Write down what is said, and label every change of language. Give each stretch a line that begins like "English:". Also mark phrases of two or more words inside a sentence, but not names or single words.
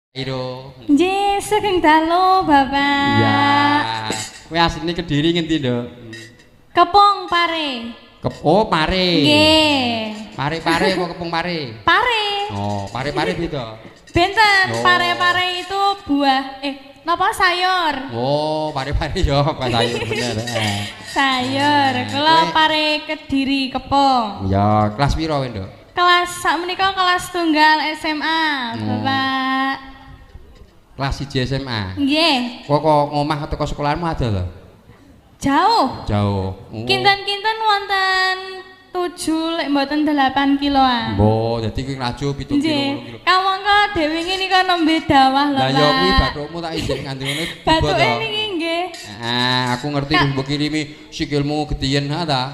Javanese: Iro. Nggih, sugeng dalu, Bapak. Iya. Kowe asline Kediri ngendi, Nduk? Kepong Pare. Oh, Pare. Nggih. Pare-pare apa Kepong Pare? Pare. Oh, Pare-pare beda. Benten, Oh. pare-pare itu buah napa sayur? Oh, Pare-pare yo apa sayur bener. Sayur. Kula Kowe- Pare Kediri Kepong. Ya, kelas piro kowe, Nduk? Kelas sakmenika kelas tunggal SMA, Bapak. Kelas 1 SMA. Nggih. Kok ngomah teko sekolahmu ada lho? Jauh. Jauh. Kinten-kinten wonten 7 lek mboten 8 kiloan. Mbok, dadi kuwi laju 7 kilo, 8 Nggih. kilo. Kamangka dhewe iki nika nembe dawah lho, Lah ya kuwi Pak. bathukmu tak izin nganti ngene. Bathuke niki nggih. Aku ngerti mbok kirimi sikilmu gediyen ha ta.